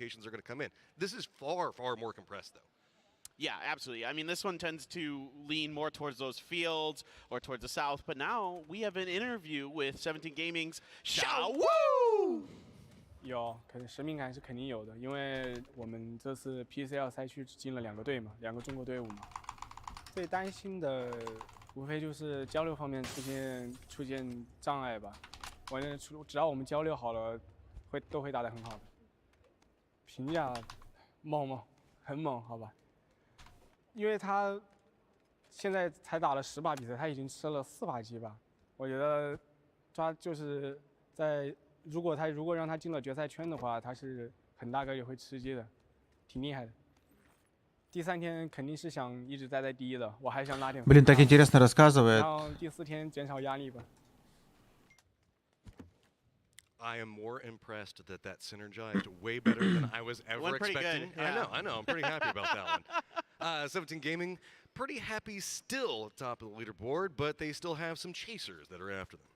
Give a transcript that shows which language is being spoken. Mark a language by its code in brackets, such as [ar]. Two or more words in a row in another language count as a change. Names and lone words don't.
[en] locations are going to come in. This is far, far more compressed, though. Yeah, absolutely. I mean, this one tends to lean more towards those fields or towards the south. But now we have an interview with 17 Gaming's Shamanenok. [zh] 有，使命感是肯定有的，因为我们这次 PCL 赛区只进了2个队嘛，2个中国队伍嘛。最担心的无非就是交流方面出现障碍吧。完全只要我们交流好了，都会打得很好的。评价猛，很猛，好吧？因为他现在才打了10把比赛，他已经吃了4把鸡吧。我觉得就是如果让他进了决赛圈的话，他是很大概率会吃鸡的，挺厉害的。第3天肯定是想一直待在第1的，我还想拉点。 [ru] Блин, так интересно рассказывает. [zh] 然后第4天减少压力吧。 [en] I am more impressed that synergized way better than I was ever expecting. Yeah. I know. I'm pretty happy about that one. 17 Gaming, pretty happy still top of the leaderboard, but they still have some chasers that are after them.